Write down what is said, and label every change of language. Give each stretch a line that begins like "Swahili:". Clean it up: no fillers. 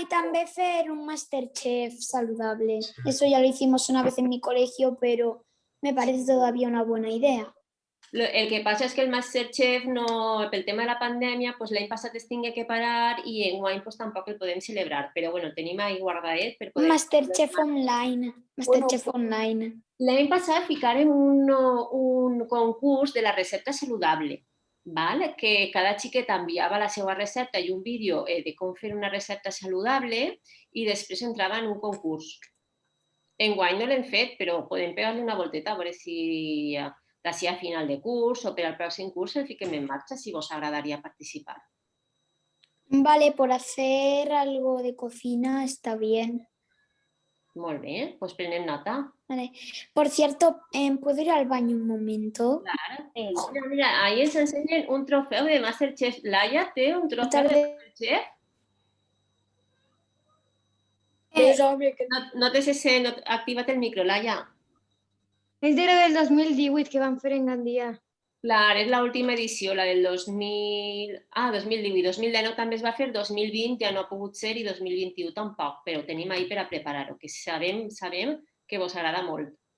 Spanish: Y también fer un Masterchef saludable. Eso ya lo hicimos una vez en mi colegio, pero me parece todavía una buena idea.
Catalan: El que passa és que el Masterchef, pel tema de la pandèmia, l'any passat es tingué que parar i enguany tampoc el podem celebrar. Però bueno, tenim ahí guardadet per poder... Masterchef online. Masterchef online. L'any passat ficarem un concurs de la recepta saludable, que cada xiqueta enviava la seva recepta i un vídeo de com fer una recepta saludable i després entrava en un concurs. Enguany no l'hem fet, però podem pegar-li una volteta a veure si d'ací a final de curs o per al pròxim curs el fiquem en marxa, si vos agradaria participar.
Spanish: Vale, por hacer algo de cocina está bien.
Catalan: Molt bé, doncs prenem nota.
Spanish: Vale. Por cierto, ¿puedo ir al baño un momento? Claro.
Catalan: Mira, ahí ens ensenyen un trofeu de Masterchef. Laia té un trofeu de Masterchef? No te sé, activa't el micro, Laia. És de lo del 2018 que van fer en Gandia. Clar, és l'última edició, la del 2018. 2019 també es va fer, 2020 ja no ha pogut ser i 2021 tampoc, però ho tenim ahí per a preparar-ho, que sabem que vos agrada molt.